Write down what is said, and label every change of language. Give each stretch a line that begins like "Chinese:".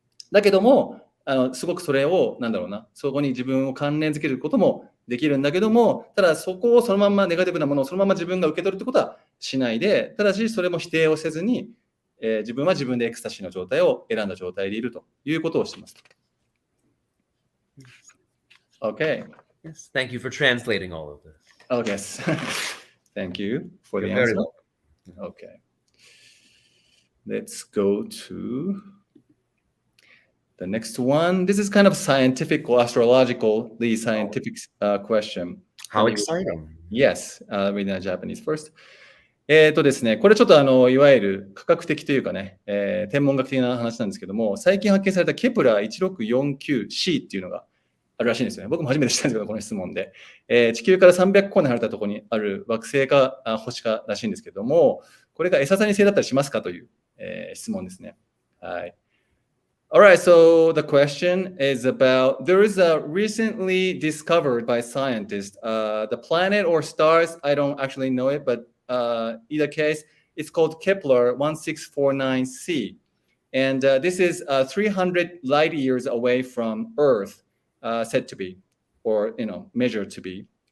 Japanese: だけども、すごくそれを、そこに自分を関連づけることもできるんだけども、ただそこをそのままネガティブなものをそのまま自分が受け取るってことはしないで、ただしそれも否定をせずに、自分は自分でエクスタシーの状態を選んだ状態でいるということをしています。
English: Okay. Yes. Thank you for translating all of this. Oh, yes. Thank you for the You're very answer. welcome. Okay. Let's go to the next one. This is kind of scientific or astrologically scientific question. How exciting. Yes, read in Japanese first.
Japanese: ですね、これちょっといわゆる科学的というかね、天文学的な話なんですけども、最近発見されたケプラー 1649c っていうのがあるらしいんですよね。僕も初めて知ったんですけど、この質問で。地球から300光年離れたところにある惑星か星からしいんですけども、これがエササニ星だったりしますかという、質問ですね。はい。
English: Alright, so the question is about there is a recently discovered by scientists the planet or stars, I don't actually know it, but either case, it's called Kepler 1649c. And this is 300 light years away from Earth, said to be, or measured to be.